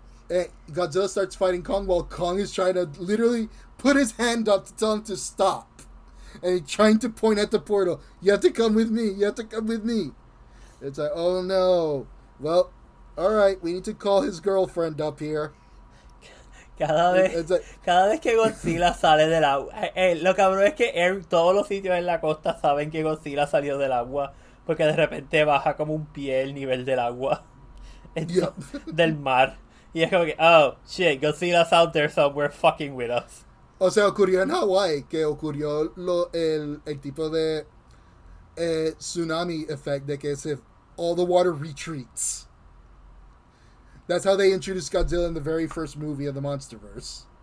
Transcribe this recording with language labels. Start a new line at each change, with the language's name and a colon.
English: And Godzilla starts fighting Kong while Kong is trying to literally put his hand up to tell him to stop. And he's trying to point at the portal. You have to come with me. You have to come with me. It's like, oh no. Well, alright, we need to call his girlfriend up here.
Spanish: Cada vez que Godzilla sale del agua. Lo cabrón es que todos los sitios en la costa saben que Godzilla salió del agua. Porque de repente baja como un pie el nivel del agua. Del mar. Y es como que,
English: oh, shit, Godzilla's out there somewhere fucking with us.
Spanish: O sea, ocurrió en Hawái, que ocurrió el tipo de
English: tsunami effect,
Spanish: de que
English: all the water retreats. That's how they introduced Godzilla in the very first movie of the Monsterverse.